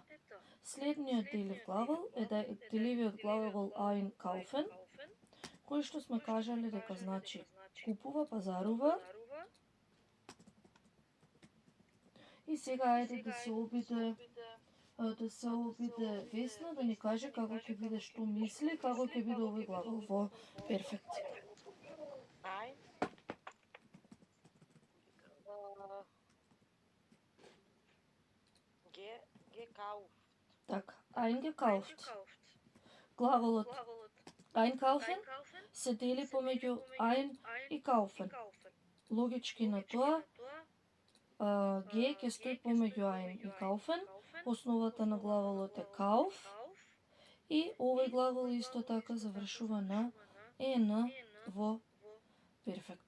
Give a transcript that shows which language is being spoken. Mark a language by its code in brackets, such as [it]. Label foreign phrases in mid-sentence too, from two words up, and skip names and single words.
[mk] Следниот делив глагол е деливиот глагол einkaufen, кој што сме кажале дека значи купува, пазарува. И сега ајде да се обиде Весна да ни каже како ќе биде, што мисли, како ќе биде овој глагол во перфект. [de] Ein. Gekauft. [mk] Така, eingekauft. Глаголот einkaufen се дели помеѓу ein и kaufen. Логички на тоа, ге ќе стои помеѓу ein и kaufen, основата на глаголот е kauf и овој глагол исто така завршува на ен во перфект.